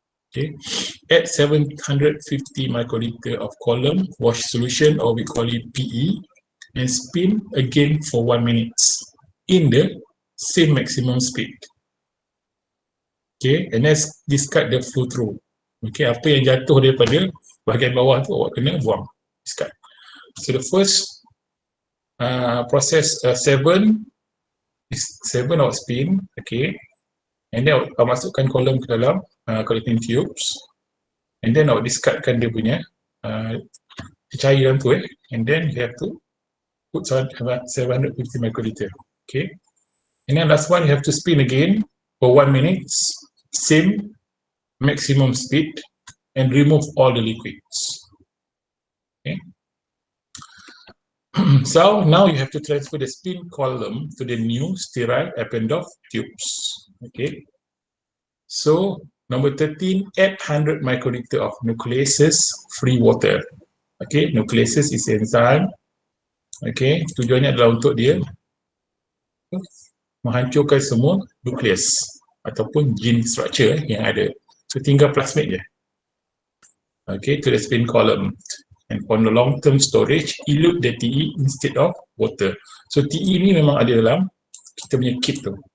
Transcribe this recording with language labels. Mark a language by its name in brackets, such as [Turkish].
[English] Okay, add 750 microliter of column wash solution, or we call it PE, and spin again for 1 minute in the same maximum speed. Okay, and let's discard the flow through. [Malay] Okay, apa yang jatuh daripada bahagian bawah tu awak kena buang, discard. [English] So the first process 7 awak spin, okay, and then [Malay] awak masukkan kolom ke dalam [English] collecting tubes, and then [Malay] awak discardkan dia punya cecair dalam tu, [English] and then you have to put 750 microliter. Okay, and then last one, you have to spin again for 1 minute, same maximum speed, and remove all the liquids. Okay. So now you have to transfer the spin column to the new sterile Eppendorf tubes. Okay. So number 13, add 100 microliter of nucleases free water. Okay, nucleases is enzyme. [Malay] Okay, tujuannya adalah untuk dia menghancurkan semua nukleus ataupun gene structure yang ada. [English] So [Malay] tinggal plasmid je. [English] Okay, to the spin column. And for the long-term storage, elute the TE instead of water. [Malay] So TE ni memang ada dalam kita punya kit tu.